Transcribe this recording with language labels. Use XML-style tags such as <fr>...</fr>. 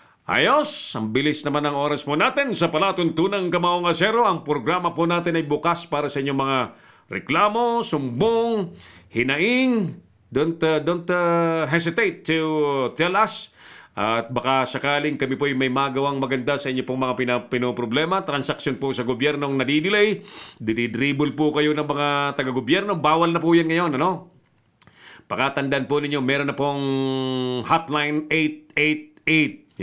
<tl>Ayos, ang bilis naman ng oras po natin sa palatuntunang Kamaong Asero. Ang programa po natin ay bukas para sa inyong mga reklamo, sumbong, hinaing,</tl> <en>don't hesitate to tell us.</en> <tl>At baka sakaling kami po ay may magawang maganda sa inyo pong mga pinoproblema, transaksyon po sa gobyernong nadidelay, dinidribble po kayo ng mga taga-gobyerno, bawal na po yan ngayon, ano? Pakatandaan po ninyo, meron na pong hotline 888.</tl>